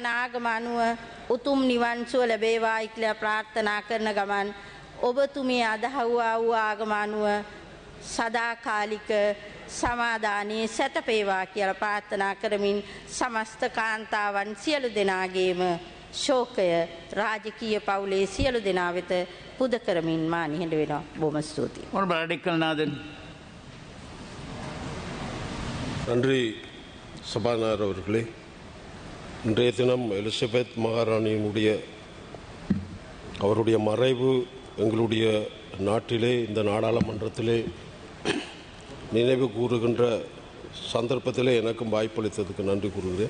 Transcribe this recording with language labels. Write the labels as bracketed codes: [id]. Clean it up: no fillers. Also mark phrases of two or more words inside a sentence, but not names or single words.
[si] ආගම අනුව උතුම් නිවන් සුව ලැබේවායි කියලා ප්‍රාර්ථනා කරන ගමන් ඔබතුමිය අදහුවා වූ ආගම අනුව සදාකාලික සමාදානයේ සැතපේවා කියලා ප්‍රාර්ථනා කරමින් සමස්ත කාන්තාවන් සියලු දෙනාගේම ශෝකය රාජකීය පවුලේ සියලු දෙනා වෙත පුද කරමින් මා නිහඬ වෙනවා. බොහොම ස්තුතියි. [ta] நன்றி சபாநாயகர் அவர்களே. இன்றைய தினம் எலிசபெத் மகாராணியினுடைய அவருடைய மறைவு எங்களுடைய நாட்டிலே இந்த நாடாளுமன்றத்திலே நினைவு கூறுகின்ற சந்தர்ப்பத்திலே எனக்கும் வாய்ப்பளித்ததுக்கு நன்றி கூறுகிறேன்.